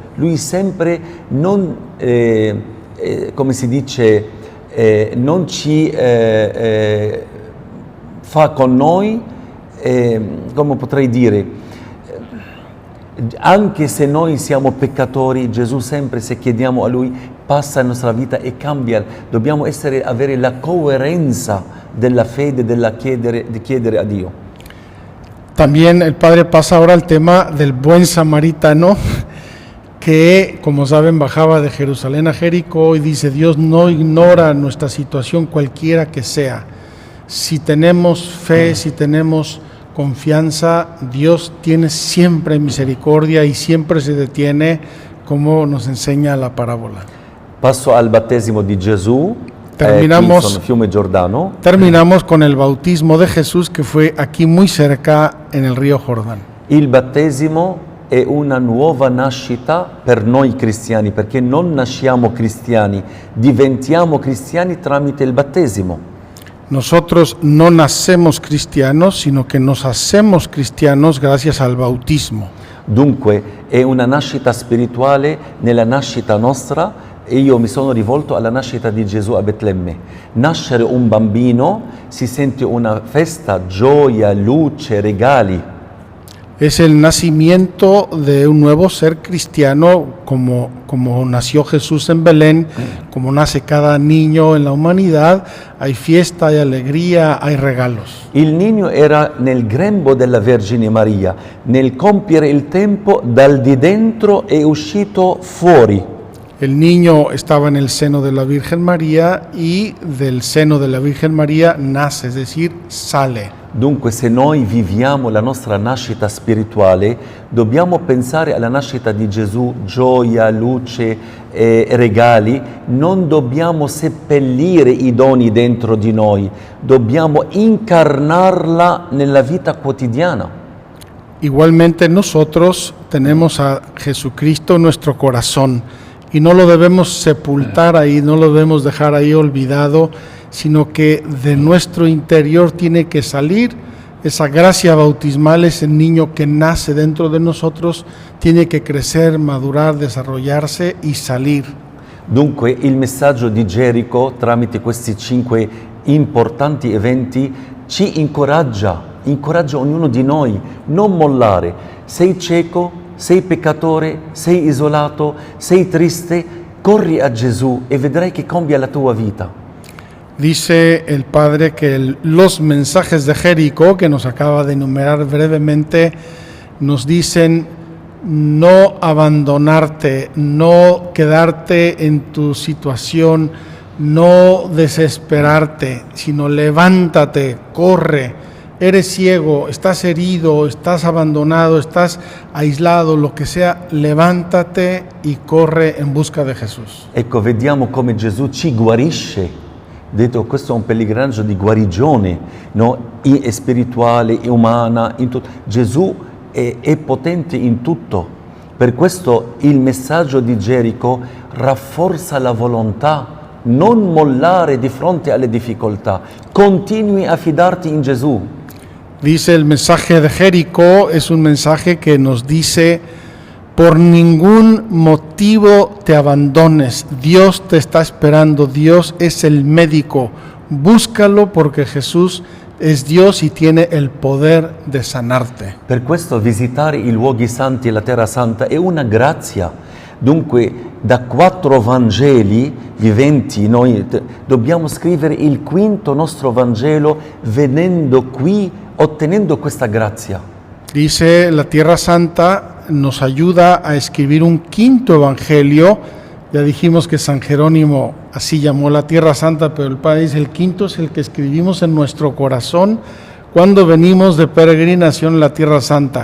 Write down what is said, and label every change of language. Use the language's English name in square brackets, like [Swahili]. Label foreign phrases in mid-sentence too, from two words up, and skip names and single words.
[Italian] Lui sempre come si dice, non ci fa con noi, come potrei dire, anche se noi siamo peccatori, Gesù sempre, se chiediamo a Lui, passa la nostra vita e cambia. Dobbiamo avere la coerenza della fede, di chiedere a Dio. [Spanish] También el Padre pasa ahora al tema del buen samaritano, que, como saben, bajaba de Jerusalén a Jericó y dice, Dios no ignora nuestra situación cualquiera que sea. Si tenemos fe, si tenemos confianza, Dios tiene siempre misericordia y siempre se detiene, como nos enseña la parábola. [Italian] Passo al battesimo di Gesù, [Spanish] Terminamos- [Italian] qui sono Fiume Giordano. [Spanish] Terminamos con el bautismo de Jesús, que fue aquí muy cerca en el río Jordán. [Italian] Il battesimo è una nuova nascita per noi cristiani, perché non nasciamo cristiani, diventiamo cristiani tramite il battesimo. [Spanish] Nosotros no nacemos cristianos, sino que nos hacemos cristianos gracias al bautismo. [Italian] Dunque è una nascita spirituale nella nascita nostra e io mi sono rivolto alla nascita di Gesù a Betlemme. Nascere un bambino si sente una festa, gioia, luce, regali. [Spanish] Es el nacimiento de un nuevo ser cristiano, como nació Jesús en Belén, como nace cada niño en la humanidad. Hay fiesta, hay alegría, hay regalos. [Italian] Il niño era nel grembo della Vergine Maria, nel compiere il tempo dal di dentro è uscito fuori. [Spanish] El niño estaba en el seno de la Virgen María y del seno de la Virgen María nace, es decir, sale. [Italian] Dunque se noi viviamo la nostra nascita spirituale, dobbiamo pensare alla nascita di Gesù, gioia, luce, regali, non dobbiamo seppellire i doni dentro di noi, dobbiamo incarnarla nella vita quotidiana. [Spanish] Igualmente nosotros tenemos a Jesucristo en nuestro corazón y no lo debemos sepultar ahí, no lo debemos dejar ahí olvidado, sino que de nuestro interior tiene que salir esa gracia bautismal, ese niño que nace dentro de nosotros, tiene que crecer, madurar, desarrollarse y salir. [Italian] Dunque il messaggio di Gerico tramite questi 5 importanti eventi ci incoraggia ognuno di noi, non mollare. Sei cieco, sei peccatore, sei isolato, sei triste, corri a Gesù e vedrai che cambia la tua vita. [Spanish] Dice el Padre que los mensajes de Jericó, que nos acaba de enumerar brevemente, nos dicen no abandonarte, no quedarte en tu situación, no desesperarte, sino levántate, corre. Eres ciego, estás herido, estás abandonado, estás aislado, lo que sea, levántate y corre en busca de Jesús. [Italian] Ecco, vediamo come Gesù ci guarisce. Detto, questo è un pellegrinaggio di guarigione, no? È spirituale, è umana, in tutto. Gesù è potente in tutto. Per questo il messaggio di Gerico rafforza la volontà, non mollare di fronte alle difficoltà. Continui a fidarti in Gesù. [Spanish] Dice el mensaje de Jericó, es un mensaje que nos dice, por ningún motivo te abandones, Dios te está esperando, Dios es el médico, búscalo porque Jesús es Dios y tiene el poder de sanarte. [Italian] Per questo visitare i luoghi santi e la Terra Santa è una grazia. Dunque, da 4 Vangeli viventi, noi dobbiamo scrivere il 5° nostro Vangelo venendo qui, ottenendo questa grazia. [Spanish] Dice la Tierra Santa nos ayuda a escribir un 5° evangelio. Ya dijimos que San Jerónimo así llamó la Tierra Santa, pero el Padre dice el 5° es el que escribimos en nuestro corazón cuando venimos de peregrinación a la Tierra Santa.